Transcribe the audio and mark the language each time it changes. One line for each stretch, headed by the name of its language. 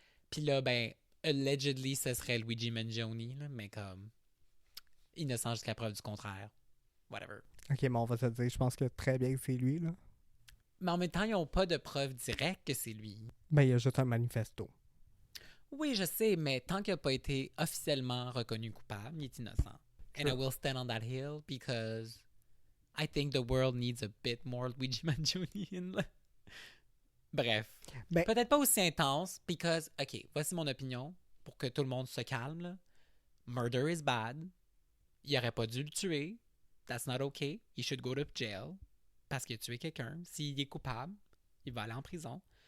French: Puis là, ben, allegedly, ce serait Luigi Mangione, là, mais comme innocent jusqu'à preuve du contraire.
English: Whatever.
French: Ok, mais on va se dire, je pense que très bien que c'est lui, là. Mais en même temps, ils n'ont pas de preuve directe que c'est lui. Ben, il y a juste un manifesto. Oui, je sais, mais tant qu'il n'a pas été officiellement reconnu coupable, il est innocent.
English: And I will stand on that hill because I think the world needs a bit more Luigi Mangione.
French: Bref. Ben- Peut-être pas aussi intense,
English: because, OK,
French: voici mon opinion, pour que tout le monde se calme, là.
English: Murder is bad.
French: Il aurait pas dû le tuer.
English: That's not okay. He should go to jail.
French: Parce qu'il a tué quelqu'un. S'il est coupable, il va aller en prison.